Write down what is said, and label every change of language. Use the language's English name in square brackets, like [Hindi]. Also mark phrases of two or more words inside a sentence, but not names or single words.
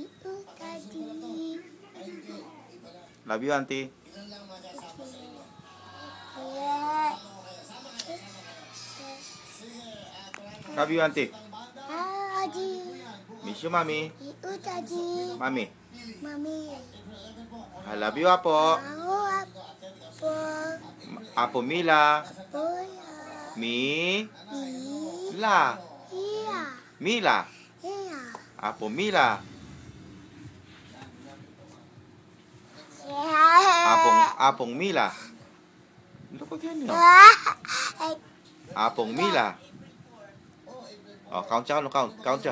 [English] Love you, Auntie. Love you, Auntie. Miss you, Mommy. Mommy. I love you, Apo. Apo Mila. Mila. Mila. Apo Mila. Apong Mila. Look again. Apong Mila. [Filipino] Oh, count siya. Count siya.